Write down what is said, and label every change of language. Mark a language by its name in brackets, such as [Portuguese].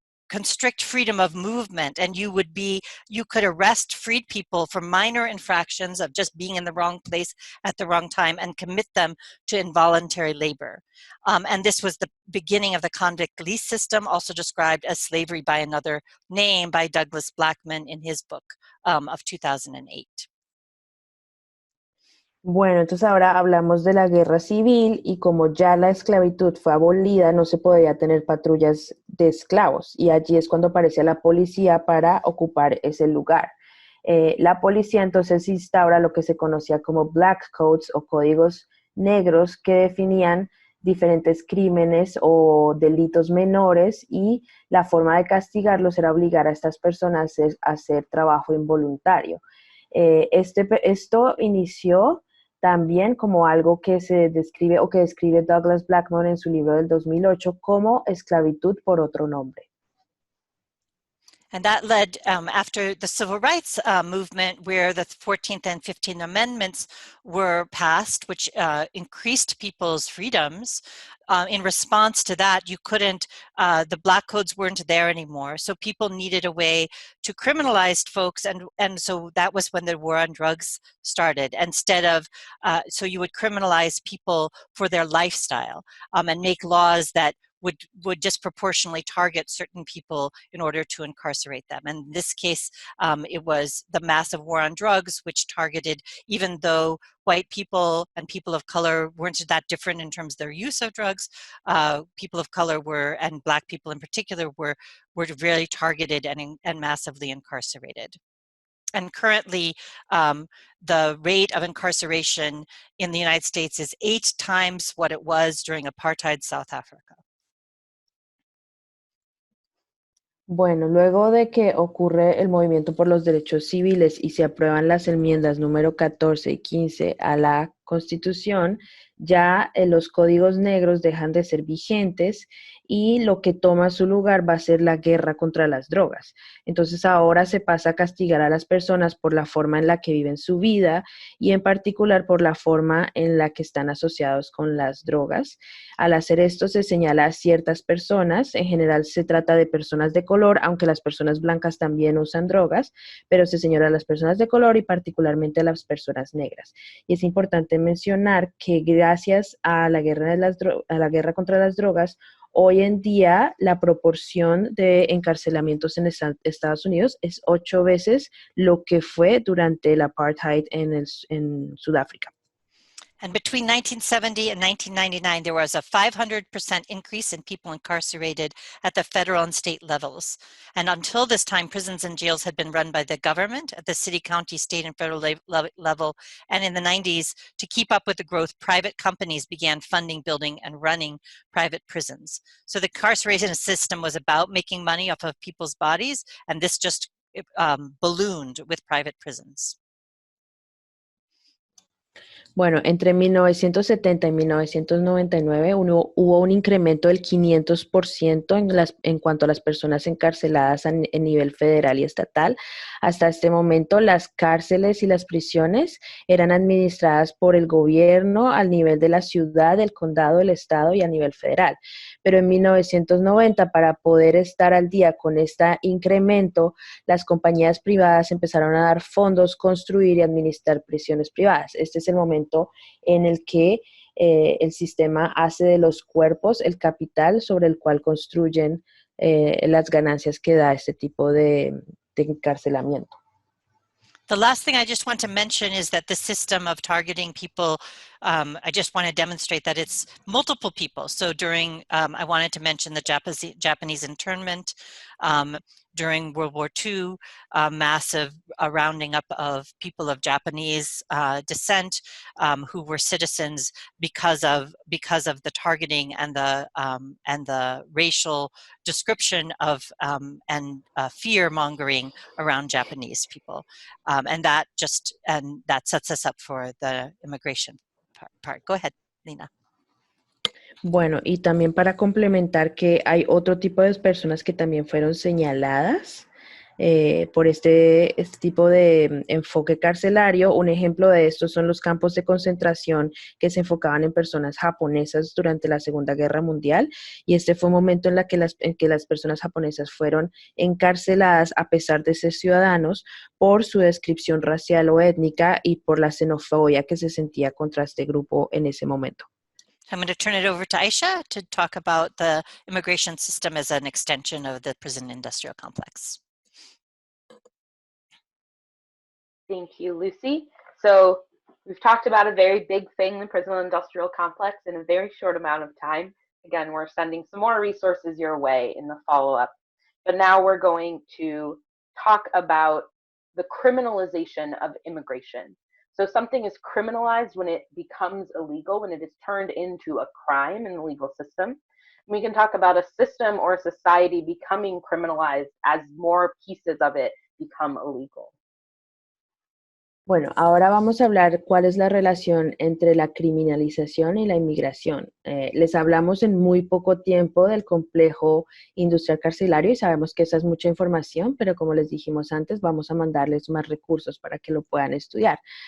[English] constrict freedom of movement, and you could arrest freed people for minor infractions of just being in the wrong place at the wrong time and commit them to involuntary labor. And this was the beginning of the convict lease system, also described as slavery by another name by Douglas Blackmun in his book of 2008. [Spanish] Bueno, entonces ahora hablamos de la guerra civil y como ya la esclavitud fue abolida, no se podía tener patrullas de esclavos y allí es cuando aparece la policía para ocupar ese lugar. La policía entonces instaura lo que se conocía como black codes o códigos negros que definían diferentes crímenes o delitos menores y la forma de castigarlos era obligar a estas personas a hacer trabajo involuntario. Esto inició también como algo que se describe o que describe Douglas Blackmun en su libro del 2008 como esclavitud por otro nombre. [English] And that led, after the civil rights movement, where the 14th and 15th Amendments were passed, which increased people's freedoms. In response to that, you couldn't, the black codes weren't there anymore. So people needed a way to criminalize folks. And so that was when the war on drugs started. Instead of, so you would criminalize people for their lifestyle and make laws that would disproportionately target certain people in order to incarcerate them. And in this case, it was the massive war on drugs, which targeted, even though white people and people of color weren't that different in terms of their use of drugs, people of color were, and black people in particular, were really targeted and massively incarcerated. And currently, the rate of incarceration in the United States is 8 times what it was during apartheid South Africa. [Spanish] Bueno, luego de que ocurre el movimiento por los derechos civiles y se aprueban las enmiendas número 14 y 15 a la Constitución, ya los códigos negros dejan de ser vigentes y lo que toma su lugar va a ser la guerra contra las drogas. Entonces ahora se pasa a castigar a las personas por la forma en la que viven su vida y en particular por la forma en la que están asociados con las drogas. Al hacer esto se señala a ciertas personas, en general se trata de personas de color, aunque las personas blancas también usan drogas, pero se señala a las personas de color y particularmente a las personas negras. Y es importante mencionar que gracias a la guerra contra las drogas, hoy en día la proporción de encarcelamientos en Estados Unidos es 8 veces lo que fue durante el apartheid en Sudáfrica. [English] And between 1970 and 1999, there was a 500% increase in people incarcerated at the federal and state levels. And until this time, prisons and jails had been run by the government at the city, county, state, and federal level. And in the 90s, to keep up with the growth, private companies began funding, building, and running private prisons. So the incarceration system was about making money off of people's bodies, and this just ballooned with private prisons. [Spanish] Bueno, entre 1970 y 1999 hubo un incremento del 500% en cuanto a las personas encarceladas en nivel federal y estatal. Hasta este momento, las cárceles y las prisiones eran administradas por el gobierno al nivel de la ciudad, del condado, del estado y a nivel federal. Pero en 1990, para poder estar al día con este incremento, las compañías privadas empezaron a dar fondos, construir y administrar prisiones privadas. Este es el momento en el que el sistema hace de los cuerpos el capital sobre el cual construyen las ganancias que da este tipo de encarcelamiento. [English] The last thing I just want to mention is that the system of targeting people, I just want to demonstrate that it's multiple people. So during, I wanted to mention the Japanese internment. During World War II, massive rounding up of people of Japanese descent who were citizens because of the targeting and the racial description of and fear mongering around Japanese people, and that sets us up for the immigration part. Go ahead, Lina. [Spanish] Bueno, y también para complementar que hay otro tipo de personas que también fueron señaladas por este tipo de enfoque carcelario. Un ejemplo de esto son los campos de concentración que se enfocaban en personas japonesas durante la Segunda Guerra Mundial, y este fue un momento en que las personas japonesas fueron encarceladas a pesar de ser ciudadanos por su descripción racial o étnica y por la xenofobia que se sentía contra este grupo en ese momento. [English] I'm going to turn it over to Aisha to talk about the immigration system as an extension of the prison industrial complex. Thank you, Lucy. So we've talked about a very big thing, the prison industrial complex, in a very short amount of time. Again, we're sending some more resources your way in the follow-up. But now we're going to talk about the criminalization of immigration. So something is criminalized when it becomes illegal, when it is turned into a crime in the legal system. We can talk about a system or a society becoming criminalized as more pieces of it become illegal. [Spanish] Bueno, ahora vamos a hablar cuál es la relación entre la criminalización y la inmigración. Les hablamos en muy poco tiempo del complejo industrial carcelario y sabemos que esa es mucha información, pero como les dijimos antes, vamos a mandarles más recursos para que lo puedan estudiar.